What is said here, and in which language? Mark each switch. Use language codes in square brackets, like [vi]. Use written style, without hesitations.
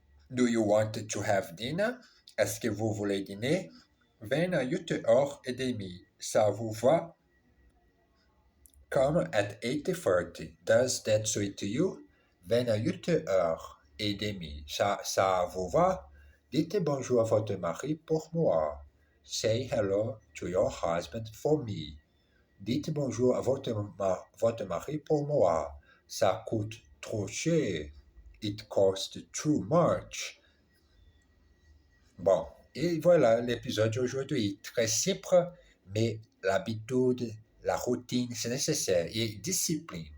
[en] Do you want to have dinner? [fr] Est-ce que vous voulez dîner? 28h30. Ça vous va? [en] Come at 8:30. Does that suit you? 28h30. [fr] Ça vous va? Dites bonjour à votre mari pour moi. [en] Say hello to your husband for me. [fr] Dites bonjour à votre mari pour moi. Ça coûte trop cher. [en] It costs too much. [fr] Bon, et voilà l'épisode d'aujourd'hui. Très simple, mais l'habitude, la routine, c'est nécessaire. Et discipline.